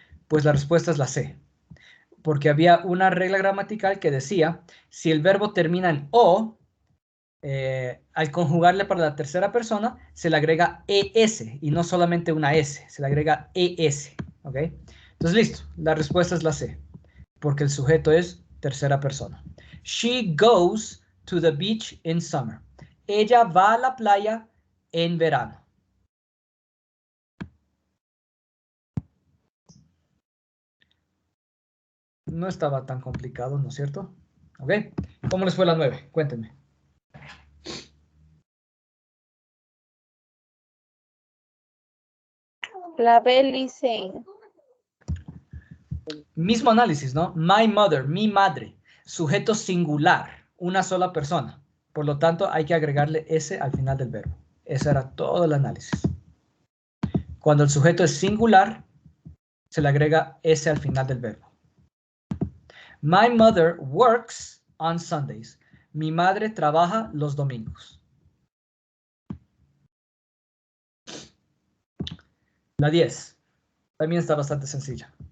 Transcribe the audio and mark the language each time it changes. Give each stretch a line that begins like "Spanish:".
Spanish: Pues la respuesta es la C. Porque había una regla gramatical que decía, si el verbo termina en O, al conjugarle para la tercera persona, se le agrega ES y no solamente una S, se le agrega ES. ¿Ok? Entonces, listo. La respuesta es la C, porque el sujeto es tercera persona.
English: She goes to the beach in summer.
Spanish: Ella va a la playa en verano. No estaba tan complicado, ¿no es cierto? ¿Ok? ¿Cómo les fue la 9? Cuéntenme. La B, listen. Mismo análisis, ¿no?
English: My mother,
Spanish: mi madre. Sujeto singular, una sola persona. Por lo tanto, hay que agregarle S al final del verbo. Ese era todo el análisis. Cuando el sujeto es singular, se le agrega S al final del verbo.
English: My mother works on Sundays.
Spanish: Mi madre trabaja los domingos. La 10. También está bastante sencilla.